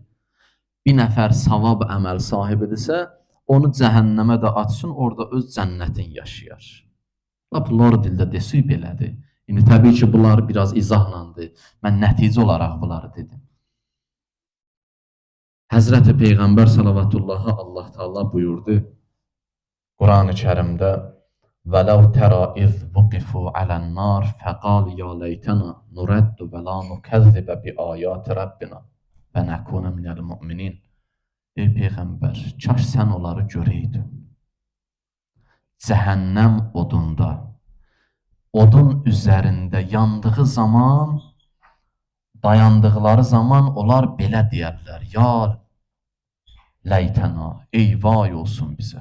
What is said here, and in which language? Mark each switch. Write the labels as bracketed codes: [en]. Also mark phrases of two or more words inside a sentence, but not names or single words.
[az] Bir nəfər savab əməl sahibidirsə, onu cəhənnəmə də atsın, orada öz cənnətin yaşayar. Bunlar dildə desək belədir. İndi təbii ki, bunlar biraz izahlandır. Mən nəticə olaraq bunları dedim. Həzrəti Peyğəmbər salavatullahi Allah Teala buyurdu Quran-ı Kərimdə [ar] وَلَوْ تَرَى إِذْ وُقِفُوا عَلَى النَّارِ فَقَالُ يَا لَيْتَنَا نُرَدُّ وَلَا نُكَذِّبَ بِآيَاتِ رَبِّنَا وَنَكُونَ مِنَ الْمُؤْمِنِينَ. [az] Ey Peyğəmbər, kaş sən onları görəydin. Cəhənnəm odunda, odun üzərində yandığı zaman, dayandıqları zaman onlar belə deyərlər: [ar] يا ليتنا, [az] ey vay olsun bizə.